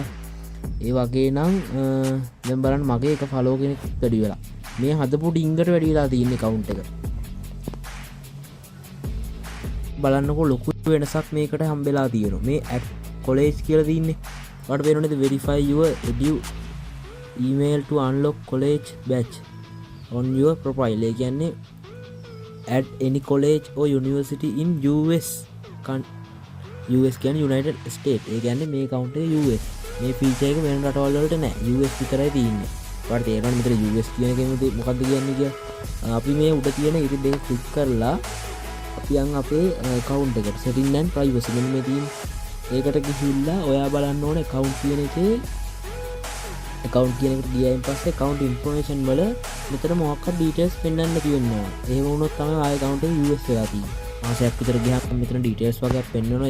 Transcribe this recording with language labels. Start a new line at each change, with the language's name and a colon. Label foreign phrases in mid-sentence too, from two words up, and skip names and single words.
Sinhala: ඒ වගේ නම් දැන් බලන්න මගේ එක ෆලෝ කෙනෙක් වැඩි වෙලා. මේ හදපු ඩිංගට වැඩි වෙලා තියෙන account එක. බලන්නකො ලොකු වෙනසක් මේකට හම්බෙලා තියෙනවා. මේ
English: app college
Sinhala: කියලා තියෙන්නේ. ඔයාලට පේනවද
English: verify your edu email to unlock college batch on your profile.
Sinhala: ඒ කියන්නේ
English: add any college or university in US.
Sinhala: US කියන්නේ United States. ඒ කියන්නේ මේ account එක US. මේ feature එක වෙන රටවල් වලට නැහැ. US විතරයි තියෙන්නේ. ඔයාලට තේරෙනවද මෙතන US කියන එකෙන් මොකද්ද කියන්නේ කියලා? අපි මේ උඩ තියෙන ඉරි දෙක ක්ලික් කරලා අපි යන් අපේ account එකට
English: setting and privacy
Sinhala: මෙන්න මේ තියෙන. ඒකට ගිහිල්ලා ඔයා බලන්න ඕනේ account කියන එකේ account කියන එකට ගියායින් පස්සේ
English: account information
Sinhala: වල මෙතන මොකක්ද details පෙන්වන්න තියෙනවා. එහෙම වුණොත් තමයි ආයෙ account එක US වෙලා තියෙන්නේ. මාසයක් විතර ගියාම මෙතන details වගේ පෙන්වනවා.